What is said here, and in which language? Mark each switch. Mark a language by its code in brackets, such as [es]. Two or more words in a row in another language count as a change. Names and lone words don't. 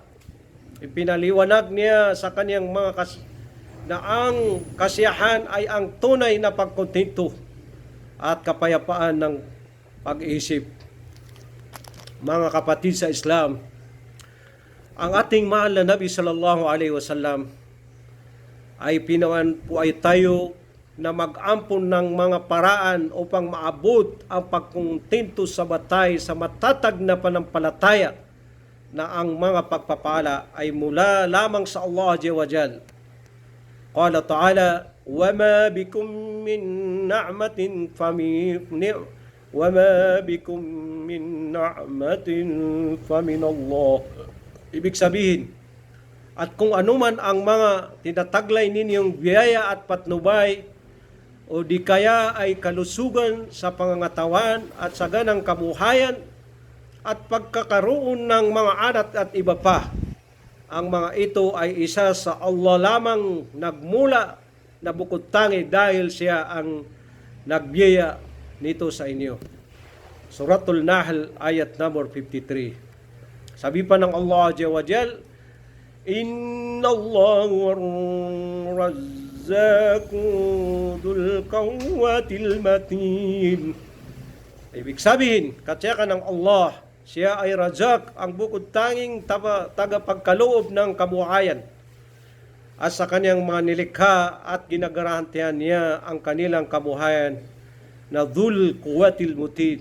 [tl] Ipinaliwanag niya sa kaniyang mga na ang kasiyahan ay ang tunay na pagkontento at kapayapaan ng pag-iisip. Mga kapatid sa Islam, ang ating mahal na Nabi [ar] صلى الله عليه وسلم [tl] ay pinawan po ay tayo na mag-ampon ng mga paraan upang maabot ang pagkontento sa batay sa matatag na panampalataya na ang mga pagpapala ay mula lamang sa Allah [ar] عز وجل. قال تعالى, وَمَا بِكُم مِّن نَعْمَةٍ وَمَا بِكُم مِّن نَعْمَةٍ فَمِنَ اللَّهِ. [tl] Ibig sabihin, at kung anuman ang mga tinataglay ninyong biyaya at patnubay, o di kaya ay kalusugan sa pangangatawan at saganang kabuhayan at pagkakaroon ng mga anak at iba pa, ang mga ito ay isa sa Allah lamang nagmula na bukod tangi dahil siya ang nagbiyaya nito sa inyo. Suratul Nahl ayat number 53. Sabi pa ng Allah [ar] عز وجل, إن الله الرزاق ذو القوة المتين. [tl] Ibig sabihin, katiyakan ng Allah, siya ay Razak, ang bukod tanging tagapagkaloob ng kabuhayan. At sa kanyang mga nilikha at ginagarantihan niya ang kanilang kabuhayan na [ar] ذو القوة المتين.